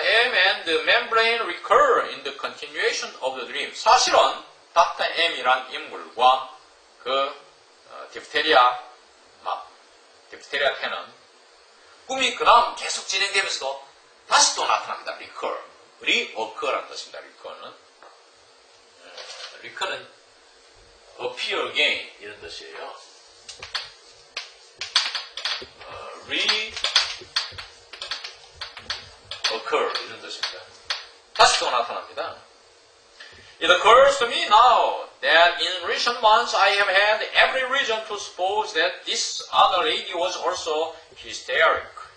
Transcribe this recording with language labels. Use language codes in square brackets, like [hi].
[en] M and the membrane recur in the continuation of the dream. [ko] 사실은 Dr. M이란 인물과 그 디프테리아 태는 꿈이 그 다음 계속 진행되면서도 다시 또 나타납니다. reoccur라는 뜻입니다. recur는 [en] appear again [ko] 이런 뜻이에요. reoccur 이런 뜻입니다. 다시 또 나타납니다. [en] It occurs to me now that in recent months I have had every reason to suppose that this other lady was also hysteric.